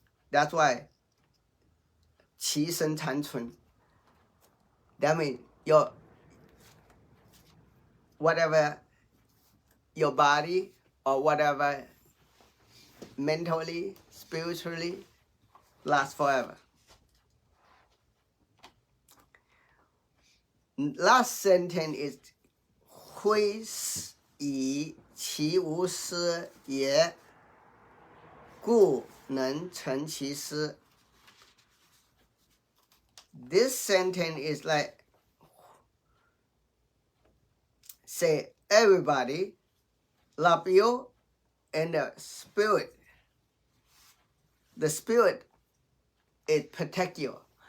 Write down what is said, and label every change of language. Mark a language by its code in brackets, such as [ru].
[en] That's why [zh] 其身残存. [en] That means your whatever your body or whatever mentally, spiritually lasts forever. Last sentence is [zh] 非以其无私也，故能成其私. This sentence is like say everybody love you and the spirit it protect you.